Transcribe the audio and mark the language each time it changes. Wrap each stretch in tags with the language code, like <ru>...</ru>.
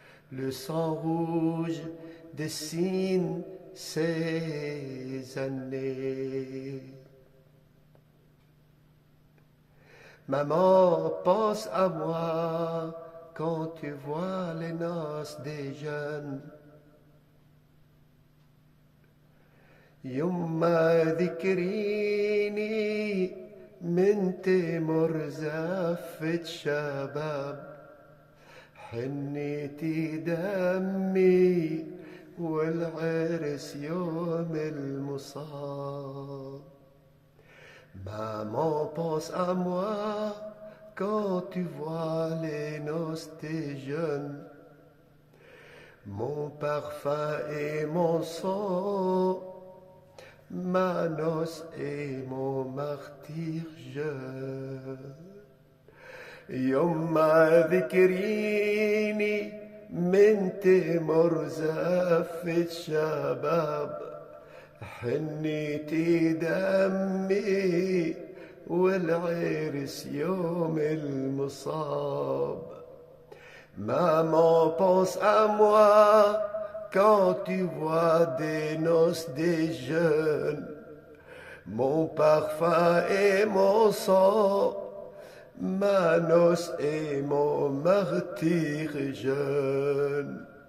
<fr>Le sang rouge dessine ses années. Maman, pense à moi quand tu vois les noces des jeunes.</fr> <ar>يما ذكريني من تمر زفة شباب حنيتي دمي والعرس يوم المصاب.</ar> <fr>Maman, pense à moi quand tu vois les noces des jeunes. Mon parfum et mon sang, ma noce et mon martyr jeune.</fr> <ar>يما ذكريني من تمر زفة شباب حنيتي دمي والعرس يوم المصاب.</ar> <fr>Maman, pense à moi quand tu vois des noces des jeunes. Mon parfum et mon sang, ma noce et mon martyr jeune.</fr>